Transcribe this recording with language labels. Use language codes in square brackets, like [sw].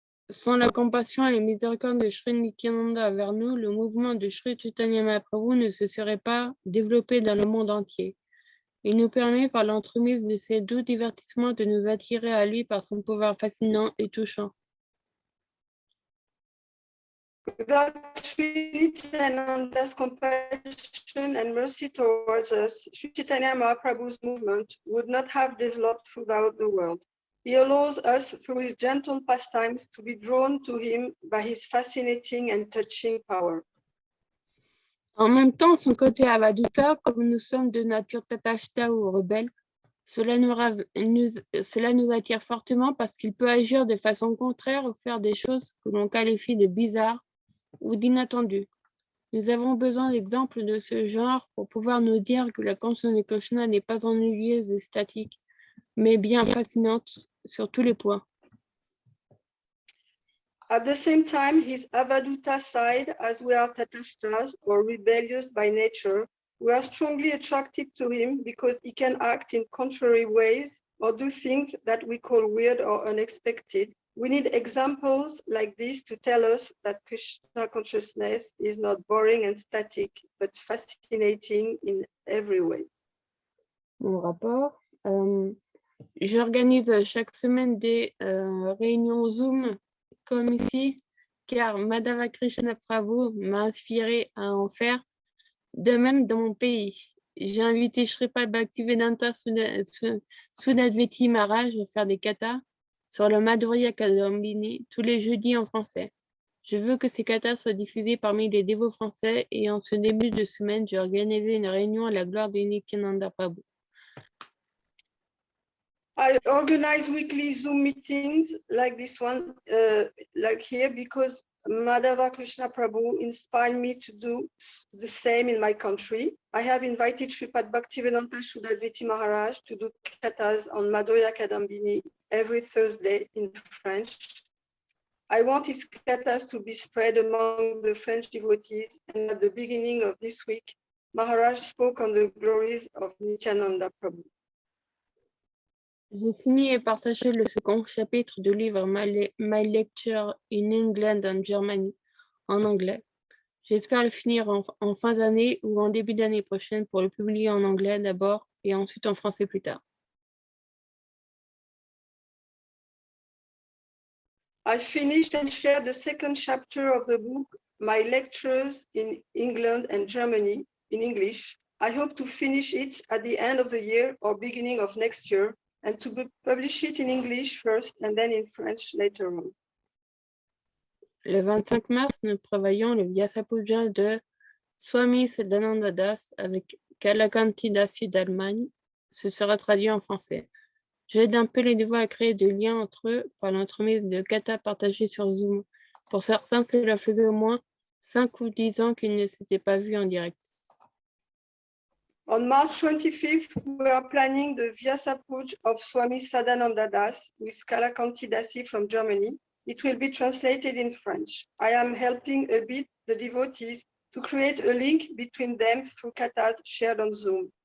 [fr] Sans la compassion et la miséricorde de Sri Nityananda vers nous, le mouvement de Sri Chaitanya Mahaprabhu ne se serait pas développé dans le monde entier. Il nous permet, par l'entremise de ces doux divertissements, de nous attirer à lui par son pouvoir fascinant et touchant. [en] Without Sri Nityananda's compassion and mercy towards us, Sri Chaitanya Mahaprabhu's movement would not have developed throughout the world. He allows us, through his gentle pastimes, to be drawn to him by his fascinating and touching power. [fr] En même temps, son côté avaduta, comme nous sommes de nature tatashta ou rebelle, cela nous attire fortement parce qu'il peut agir de façon contraire ou faire des choses que l'on qualifie de bizarres ou d'inattendues. Nous avons besoin d'exemples de ce genre pour pouvoir nous dire que la conscience de Krishna n'est pas ennuyeuse et statique, mais bien fascinante sur tous les points. [en] At the same time, his avaduta side, as we are tatashtas or rebellious by nature, we are strongly attracted to him because he can act in contrary ways or do things that we call weird or unexpected. We need examples like this to tell us that Krishna consciousness is not boring and static, but fascinating in every way. [fr] Mon rapport. J'organise chaque semaine des réunions Zoom comme ici, car Madhava Krishna Prabhu m'a inspiré à en faire, de même dans mon pays. J'ai invité Shripad Bhaktivedanta Sudadveti Maharaj à faire des kathas sur le Madhurya Kadambini tous les jeudis en français. Je veux que ces kathas soient diffusés parmi les dévots français et en ce début de semaine, j'ai organisé une réunion à la gloire de Nityananda Prabhu. [en] I organize weekly Zoom meetings like this one, like here, because Madhava Krishna Prabhu inspired me to do the same in my country. I have invited Sripad Bhaktivedanta Sudadveti Maharaj to do kathas on Madhurya Kadambini every Thursday in French. I want his kathas to be spread among the French devotees, and at the beginning of this week, Maharaj spoke on the glories of Nityananda Prabhu. [fr] J'ai fini et partagé le second chapitre du livre My Lecture in England and Germany en anglais. J'espère le finir en fin d'année ou en début d'année prochaine pour le publier en anglais d'abord et ensuite en français plus tard. [en] I finished and shared the second chapter of the book, My Lectures in England and Germany, in English. I hope to finish it at the end of the year or beginning of next year, and to publish it in English first and then in French later on. [fr] Le 25 mars, nous prévoyons le Vyasapuja de Swami Sadananda Das avec Kalakanti Dasi d'Allemagne. Ce sera traduit en français. J'aide un peu les dévots à créer des liens entre eux par l'entremise de kata partagés sur Zoom. Pour certains, cela faisait au moins 5 ou 10 ans qu'ils ne s'étaient pas vus en direct. [en] On March 25th, we are planning the Vyasapuja of Swami Sadananda Das with Kalakanti Dasi from Germany. It will be translated in French. I am helping a bit the devotees to create a link between them through katas shared on Zoom.